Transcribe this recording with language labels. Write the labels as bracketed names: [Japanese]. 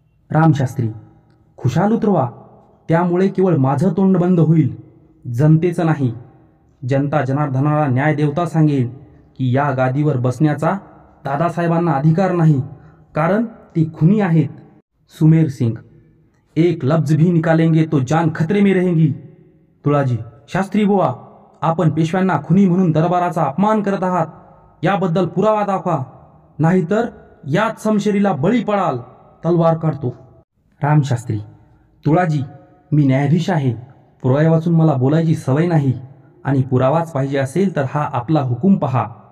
[Marathi] रामशास्त्री, खुशाल उतरवा, त्यामुळे केवळ माझं तोंड बंद होईल, जनतेचं नाही. जनता जनार्दनाला न्याय देवता सांगेल की या गादीवर बसण्याचा दादासाहेबांना अधिकार नाही, कारण ते खुनी आहेत. [Hindi] सुमेर सिंग, एक लफ्ज भी निकालेंगे तो जान खतरे में रहेगी. [Marathi] तुळाजी, शास्त्री बुवा, आपण पेशव्यांना खुनी म्हणून दरबाराचा अपमान करत आहात. याबद्दल पुरावा दाखवा, नाहीतर याच समशेरीला बळी पडाल. तलवार काढतो. रामशास्त्री, तुळाजी, मी न्यायाधीश आहे. पुरावा वाचून मला बोलायची सवय नाही आणि पुरावाच पाहिजे असेल तर हा आपला हुकूम पहा.